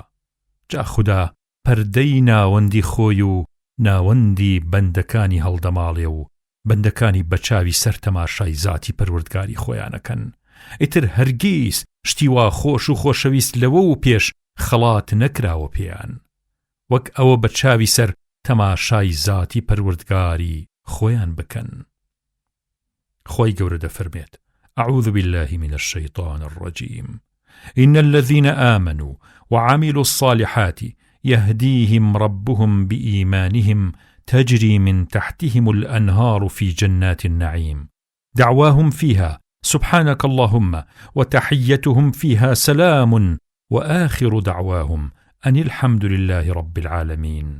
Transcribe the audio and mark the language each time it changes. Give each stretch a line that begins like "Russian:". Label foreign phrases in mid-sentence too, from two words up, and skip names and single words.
Central Kurdish: جا خوددا پەردەی ناوەندی خۆی و ناوەندی بەندەکانی هەڵدەماڵێ و بەندەکانی بەچاوی سەر تەماشای زاتی پەروەردگاری خۆیانەکەن. ئیتر هەرگیز شتی وا خۆش و خۆشەویست لەوە و پێش خەڵات نەکراوە پێیان، وەک ئەوە بەچاوی سەر تەماشای زاتی پەروەردگاری خۆیان بکەن. خۆی گەورە دەفەرمێت:
Arabic: أعوذ بالله من الشيطان الرجيم إن الذين آمنوا وعملوا الصالحات يهديهم ربهم بإيمانهم تجري من تحتهم الأنهار في جنات النعيم دعواهم فيها سبحانك اللهم وتحيتهم فيها سلام وآخر دعواهم أن الحمد لله رب العالمين.